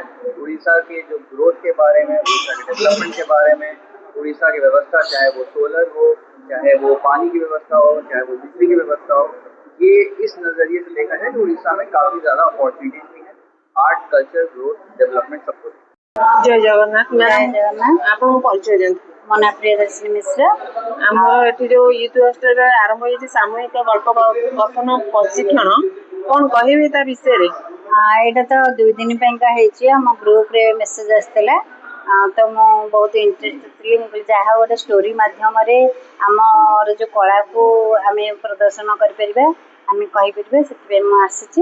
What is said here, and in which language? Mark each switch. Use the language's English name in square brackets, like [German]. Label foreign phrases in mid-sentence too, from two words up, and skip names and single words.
[Hindi] उड़ीसा के जो ग्रोथ के बारे में, उड़ीसा के डेवलपमेंट के बारे में, उड़ीसा की व्यवस्था, चाहे वो सोलर हो, चाहे वो पानी की व्यवस्था हो, चाहे वो बिजली की व्यवस्था हो, ये इस नज़रिए से देखा जाए कि उड़ीसा में काफ़ी ज़्यादा अपॉर्चुनिटीज भी हैं। आर्ट, कल्चर, ग्रोथ, डेवलपमेंट सब कुछ। जय जगन्नाथ। जय जगन्नाथ। [Odia] ଆପଣଙ୍କ ପରିଚୟ ଦିଅନ୍ତୁ। ମୋ ନାଁ ପ୍ରିୟଦର୍ଶିନୀ ମିଶ୍ର। ଆମର ଏଠି ଯୋଉ [English] youth hostelରେ [Odia] ଆରମ୍ଭ ହେଇଛି ସାମୂହିକ ଗଳ୍ପ କଥନ ପ୍ରଶିକ୍ଷଣ, କଣ କହିବେ ତା ବିଷୟରେ? ଏଇଟା ତ 2 ଦିନ ପାଇଁକା ହେଇଛି। ଆମ ଗ୍ରୁପରେ ମେସେଜ ଆସିଥିଲା, ତ ମୁଁ ବହୁତ ଇଣ୍ଟରେଷ୍ଟେଡ୍ ଥିଲି। ମୁଁ କହିଲି ଯାହା ଗୋଟେ ଷ୍ଟୋରି ମାଧ୍ୟମରେ ଆମର ଯେଉଁ କଳାକୁ ଆମେ ପ୍ରଦର୍ଶନ କରିପାରିବା, ଆମେ କହିପାରିବା, ସେଥିପାଇଁ ମୁଁ ଆସିଛି।